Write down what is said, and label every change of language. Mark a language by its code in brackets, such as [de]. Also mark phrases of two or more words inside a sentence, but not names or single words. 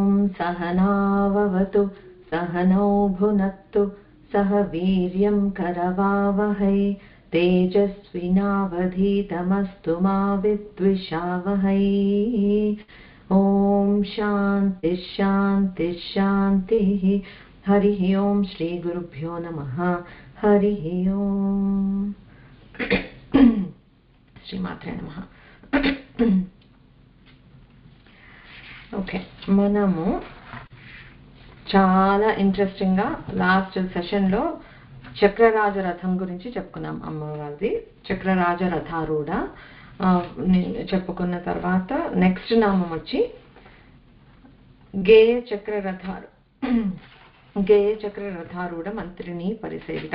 [sa] सहनाववतु सहनौ भुनक्तु सह वीर्यं करवावहै तेजस्विनावधीतमस्तु मा विद्विषावहै। ओम शांति शांति शांतिः। हरिः ओम श्री गुरुभ्यो नमः। हरिः ओम। श्रीमात्रे नमः। [te] ఓకే, మనము చాలా ఇంట్రెస్టింగ్ గా [en] last session [te] లో చక్రరాజ రథం గురించి చెప్పుకున్నాం. అమ్మవారిది చక్రరాజ రథారూఢ చెప్పుకున్న తర్వాత నెక్స్ట్ నామం వచ్చి గేయ చక్ర రథారూఢ మంత్రిని పరిసేవిత.